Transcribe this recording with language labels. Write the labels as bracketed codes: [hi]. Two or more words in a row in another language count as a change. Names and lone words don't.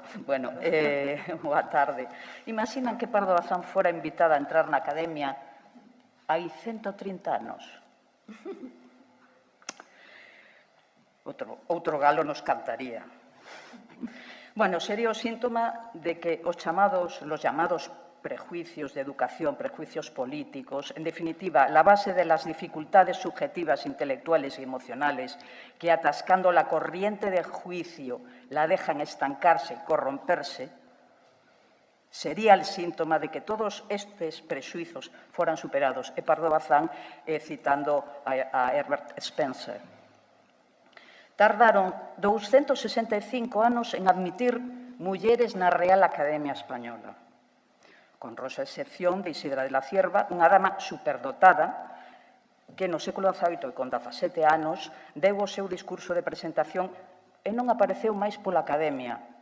[gl] Bueno, boa tarde. Imaginan que Pardo Bazán fora invitada a entrar na academia hai 130 anos. Outro galo nos cantaría. Bueno, sería o síntoma [es] de que los llamados prejuicios de educación, prejuicios políticos, en definitiva, la base de las dificultades subjetivas, intelectuales y emocionales que, atascando la corriente de juicio, la dejan estancarse y corromperse, sería el síntoma de que todos estos prejuicios fueran superados. [gl] E Pardo Bazán, citando a Herbert Spencer. Tardaron 265 anos en admitir mulleres na Real Academia Española, con rosa excepción de Isidra de la Cierva, unha dama superdotada que no século XVIII e con 17 anos deu o seu discurso de presentación e non apareceu máis pola Academia.